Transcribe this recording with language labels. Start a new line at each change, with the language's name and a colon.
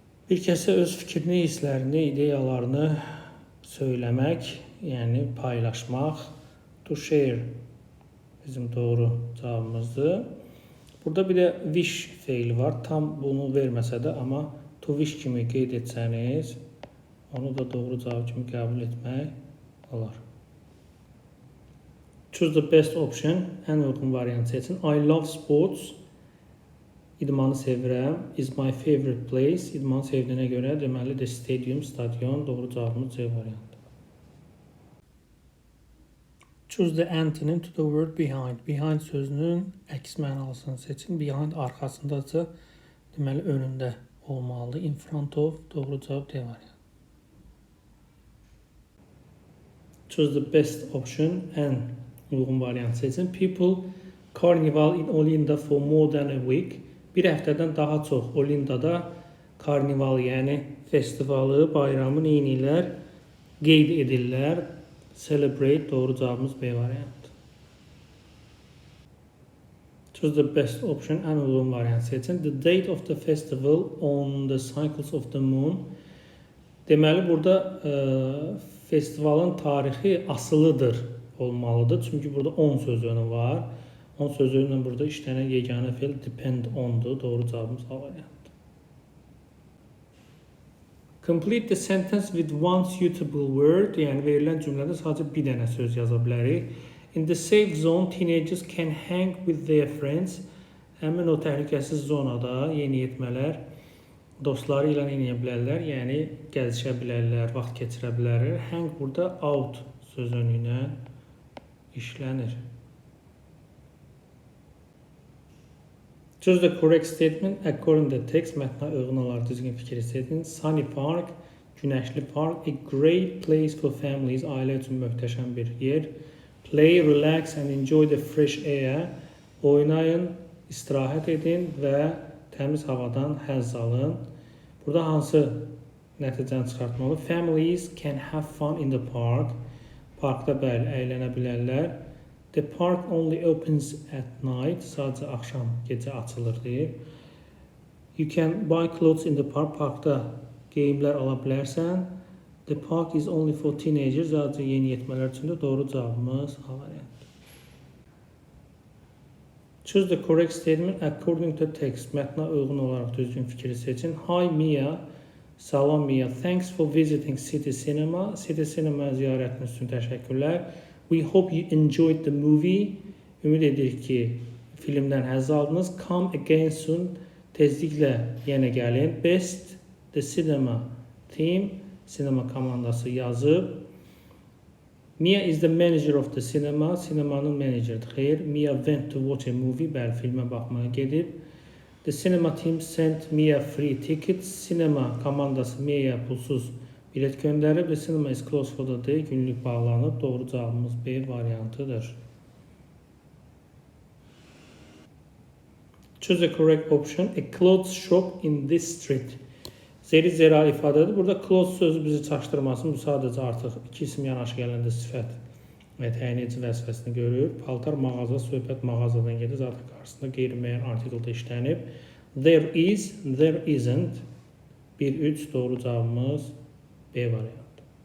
Azerbaijani: Bir kəsə öz fikrini, hisslərini, ideyalarını söyləmək, yəni paylaşmaq. To share bizim doğru cavabımızdır. Burada bir də wish feili var. Tam bunu verməsə də, amma to wish kimi qeyd etsəniz, onu da doğru cavab kimi qəbul etmək olar.
English: Choose the best option.
Azerbaijani: Ən uyğun variant seçin.
English: I love sports.
Azerbaijani: İdmanı sevirəm.
English: Is my favorite place.
Azerbaijani: İdmanı sevdiyinə görə deməli the stadium, stadion. Doğru cavabımız C variantı.
English: Choose the antonym to the word behind.
Azerbaijani: Behind sözünün əks mənasını seçin. Behind arxasındacı deməli önündə olmalı. In front of. Doğru cavab D variantı.
English: Choose the best option.
Azerbaijani: Ən uyğun variant seçin.
English: People carnival in Olinda for more than a week.
Azerbaijani: Bir həftədən daha çox Olindada karnival, yəni festivalı, bayramı neynirlər? Qeyd edirlər. Celebrate. Doğru cavabımız B variantı.
English: Choose the best option,
Azerbaijani: ən uyğun variant seçin.
English: The date of the festival on the cycles of the moon.
Azerbaijani: Deməli, burada festivalın tarixi asılıdır olmalıdır. Çünki burada on sözünü var. On sözünlə burada işlənən yeganə fe'l depend on'dur. Doğru cavabımız A variantdır.
English: Complete the sentence with one suitable word.
Azerbaijani: Yəni verilən cümlədə sadəcə bir dənə söz yaza bilərik.
English: In the safe zone, teenagers can hang with their friends.
Azerbaijani: Həmin o təhlükəsiz zonada yeniyetmələr dostları ilə eləyə bilərlər, yəni gəzişə bilərlər, vaxt keçirə bilərlər. Hang burada out sözünü ilə işlənir.
English: Choose the correct statement according to the text.
Azerbaijani: Mətnə uyğun olaraq düzgün fikri seçin.
English: Sunny Park,
Azerbaijani: günəşli park,
English: a great place for families,
Azerbaijani: ailə üçün möhtəşəm bir yer.
English: Play, relax and enjoy the fresh air.
Azerbaijani: Oynayın, istirahət edin və təmiz havadan həzz alın. Burada hansı nəticəni çıxartmalı?
English: Families can have fun in the park.
Azerbaijani: Parkda bəli, əylənə bilərlər.
English: The park only opens at night.
Azerbaijani: Sadəcə axşam, gecə açılır deyir.
English: You can buy clothes in the park.
Azerbaijani: Parkda geyimlər ala bilərsən.
English: The park is only for teenagers.
Azerbaijani: Sadəcə yeniyetmələr üçün də doğru cavabımız A variantdır.
English: Choose the correct statement according to text.
Azerbaijani: Mətnə uyğun olaraq düzgün fikri seçin.
English: Hi Mia.
Azerbaijani: Salam Mia.
English: Thanks for visiting City Cinema. City Cinema
Azerbaijani: ziyarətiniz üçün təşəkkürlər.
English: We hope you enjoyed the movie.
Azerbaijani: Ümid edirik ki, filmdən həzz aldınız.
English: Come again soon.
Azerbaijani: Tezliklə yenə gəlin.
English: Best the cinema team.
Azerbaijani: Sinema komandası yazıb.
English: Mia is the manager of the cinema.
Azerbaijani: Sinemanın meneceridir. Xeyr.
English: Mia went to watch a movie.
Azerbaijani: Bəli, filmə baxmaya gedib.
English: The cinema team sent Mia free tickets.
Azerbaijani: Sinema komandası Mia'ya pulsuz bilet göndərib.
English: The cinema is closed for the day.
Azerbaijani: Günlük bağlanıb. Doğru cavabımız B variantıdır.
English: Choose the correct option. A clothes shop in this street.
Azerbaijani: Zeri zera ifadədir. Burada clothes sözü bizi çaşdırmasın. Bu sadəcə artıq iki isim yanaşı gələndə sifət və təyin edici vəzifəsini görür. Paltar mağaza, söhbət mağazadan gedir. Zaten qarşısında qeyri-müəyyən artikeldə işlənib.
English: There is, there isn't.
Azerbaijani: 1-3 doğru cavabımız B variantı.